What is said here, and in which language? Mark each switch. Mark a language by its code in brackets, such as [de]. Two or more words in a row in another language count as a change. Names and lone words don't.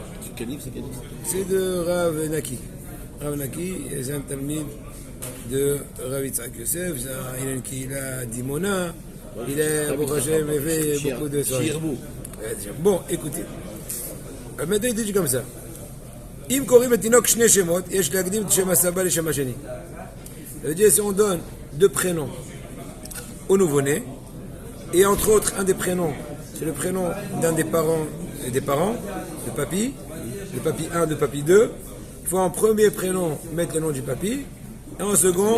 [fr] C'est quel livre, c'est de Rav Naki. Rav Naki, c'est un talmid de Rav Yitzhak Yosef, il a une kihila d'Imona, il a, [he] ברוך השם, [fr] fait beaucoup de soirées. Bon, écoutez. Maintenant, il dit comme ça. [he] אם קוראים את התינוק שני שמות יש להקדים את שם הסבא לשם השני. [fr] Ça veut dire, si on donne deux prénoms au nouveau-né, et entre autres, un des prénoms, c'est le prénom d'un des parents, de papy, de papy 1, de papy 2. Il faut en premier prénom mettre le nom du papy, et en second,